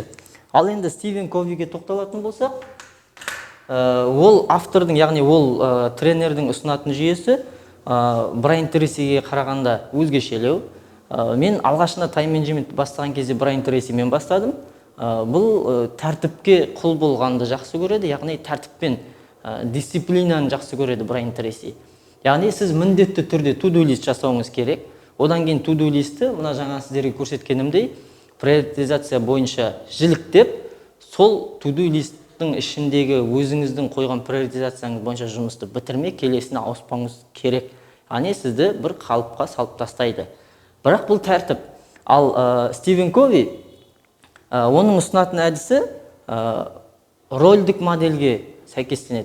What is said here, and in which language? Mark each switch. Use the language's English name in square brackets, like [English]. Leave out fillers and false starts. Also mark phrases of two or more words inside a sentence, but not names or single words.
[Kazakh] Ал енді Стивен Ковиге тоқталатын болсақ, ол автордың, яғни ол тренердің ұсынатын жүйесі Брайан Трейсиге қарағанда өзгешелеу. Мен алғашында [English] time management [Kazakh] бастаған кезде Брайан Трейсимен бастадым. Бұл тәртіпке құл болғанды жақсы көреді, яғни тәртіппен дисциплинаны жақсы көреді Брайан Трейси. Яғни сіз міндетті түрде to-do лист жасауыңыз керек. Одан кейін to-do листі, мына жаңа сіздерге көрсеткенімдей, приоритизация бойынша жіліктеп, сол to-do листтің ішіндегі өзіңіздің қойған приоритизацияңыз бойынша жұмысты бітірмей, келесіне ауыспауыңыз керек. Яғни сізді бір қалыпқа салып тастайды. Бірақ бұл тәртіп. Ал Стивен Кови, оның ұсынатын әдісі рольдік модельге сәйкестенеді.